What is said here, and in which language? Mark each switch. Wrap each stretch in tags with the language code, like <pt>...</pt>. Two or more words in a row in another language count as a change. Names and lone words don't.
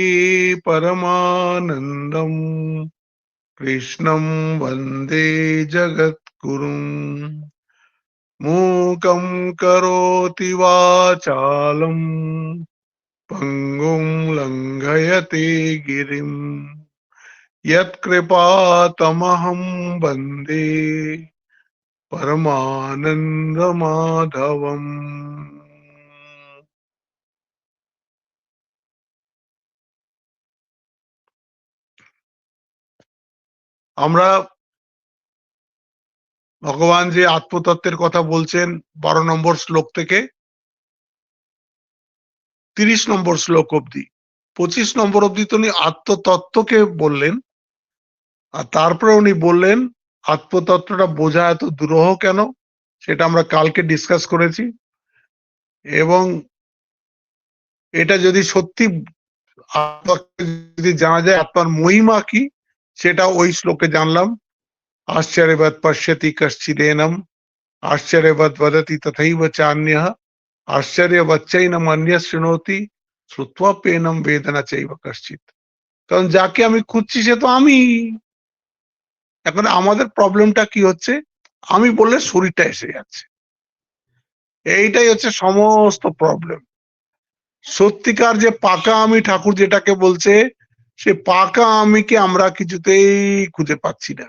<sa>परमानन्दं कृष्णं वन्दे जगद्गुरुम् मूकं करोति वाचालं पङ्गुं लङ्घयते गिरिं यत्कृपातमहं वन्दे परमानन्दमाधवम्।</sa> <bn>আমরা ভগবান যে আত্মতত্ত্বের কথা বলছেন 12 নম্বর শ্লোক থেকে 30 নম্বর শ্লোক অবধি, 25 নম্বর অবধি তো উনি আত্মতত্ত্বকে বললেন, আর তারপরে উনি বললেন আত্মতত্ত্বটা বোঝা এত দুরূহ কেন, সেটা আমরা কালকে ডিসকাস করেছি। এবং এটা যদি সত্যি যদি জানা যায় আত্মার মহিমা কি, সেটা ওই শ্লোকে জানলাম।</bn> <sa>আশ্চর্যবৎ পশ্যতি কশ্চিদেনম আশ্চর্যবৎ বদতি তথৈব চান্যঃ আশ্চর্যবচ্চৈনম অন্যঃ শৃণোতি শ্রুত্বাপ্যেনম বেদ ন চৈব কশ্চিৎ।</sa> <bn>কারণ যাকে আমি খুঁজছি সে তো আমি। এখন আমাদের প্রবলেমটা কি হচ্ছে, আমি বললে শরীরটা এসে যাচ্ছে, এইটাই হচ্ছে সমস্ত প্রবলেম। সত্যিকার যে পাকা আমি ঠাকুর যেটাকে বলছে, সে পাকা আমিকে আমরা কিছুতেই খুঁজে পাচ্ছি না।</bn>